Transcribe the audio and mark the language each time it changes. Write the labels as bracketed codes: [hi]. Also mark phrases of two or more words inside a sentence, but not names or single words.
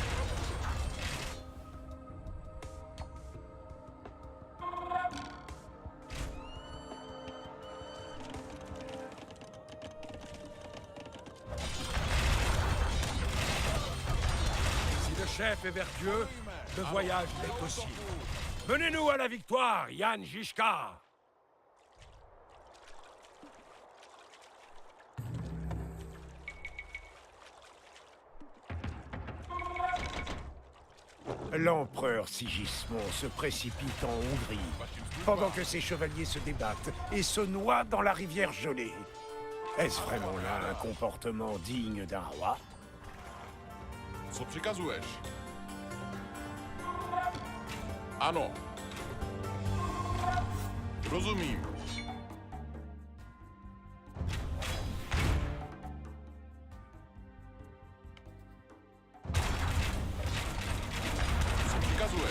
[fr] Si le chef est vers Dieu, le voyage l'est aussi. Menez-nous à la victoire, Jan Žižka! L'empereur Sigismond se précipite en Hongrie, pendant que ses chevaliers se débattent et se noient dans la rivière gelée. Est-ce vraiment là un comportement digne d'un roi? [cs] Co přikazuješ? Ano. Rozumím. Co přikazuješ?